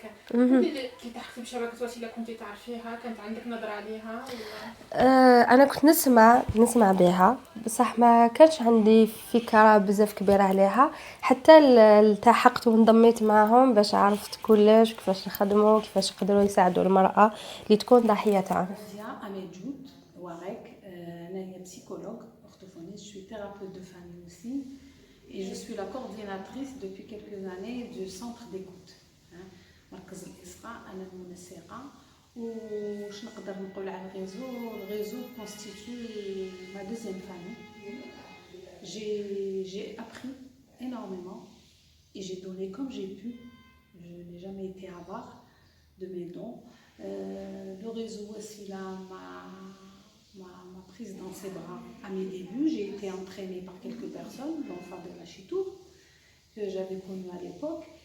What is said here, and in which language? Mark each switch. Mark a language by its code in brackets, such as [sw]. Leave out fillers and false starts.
[ar] كي التحقتي بشبكة وسيلة كنتي تعرفيها؟ كانت عندك نظرة عليها؟ أنا كنت نسمع بها، بصح ما كانش عندي فكرة بزاف كبيرة عليها، حتى التحقت وانضميت معهم باش عرفت كلش كيفاش نخدموا، كيفاش يقدروا يساعدوا المرأة اللي تكون ضحية عنف. [fr] أنا psychologue orthophoniste, je suis thérapeute de famille aussi et je suis la coordinatrice depuis quelques années du centre d'écoute. [ar] مركز الإصغاء أنا المنسقة. وش نقدر نقول على الريزو [fr] constitue ma deuxième famille. J'ai appris énormément et j'ai donné comme j'ai pu. Je n'ai jamais été avare de mes dons. Le réseau Wassila m'a prise dans ses bras à mes débuts. J'ai été entraînée par quelques personnes, dont Fadela Chitour, que j'avais connue à l'époque.